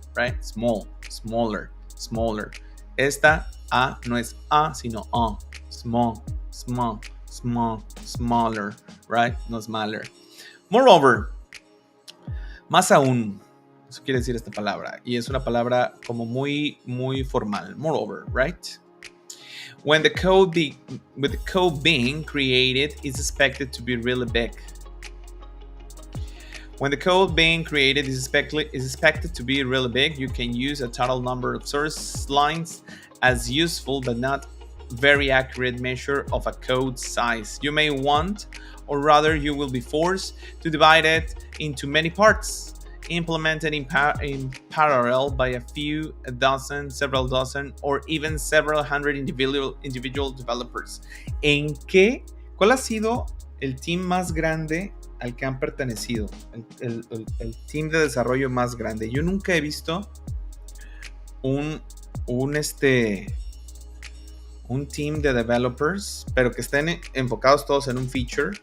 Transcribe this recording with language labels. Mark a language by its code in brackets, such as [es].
[en] Right? Smaller. [es] Esta A no es A, sino A. [en] Smaller, right? No smaller. [es] Moreover, más aún, eso quiere decir esta palabra, y es una palabra como muy, muy formal. [en] Moreover, right? When the code being created is expected to be really big. When the code being created is expected to be really big, you can use a total number of source lines as useful but not very accurate measure of a code size. You may want, or rather you will be forced to divide it into many parts, implemented in parallel by a few, a dozen, several dozen, or even several hundred individual developers. [es] ¿Cuál ha sido el team más grande al que han pertenecido? El team de desarrollo más grande. Yo nunca he visto un team de developers, pero que estén enfocados todos en un feature.